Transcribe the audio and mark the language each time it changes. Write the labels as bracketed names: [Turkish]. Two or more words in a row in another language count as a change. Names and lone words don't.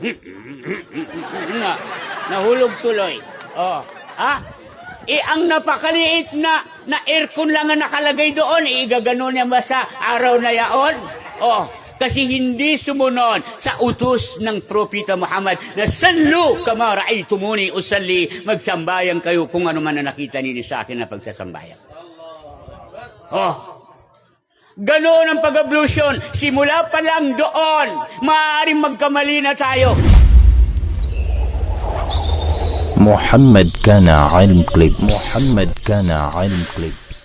[Filipino] Nahulog tuloy. Oo. Ang napakaliit na aircon lang ang nakalagay doon, igagano niya ba sa araw na yaon? Kasi hindi sumunod sa utos ng Propeta Muhammad na [Arabic] صلوا كما رأيتموني أصلي, [Filipino] magsambayang kayo kung ano man na nakita ninyo sa akin na pagsasambayang. Ganoon ang pag-ablution. Simula pa lang doon, maaaring magkamali na tayo. محمد كان علم كليبس. محمد كان علم كليبس.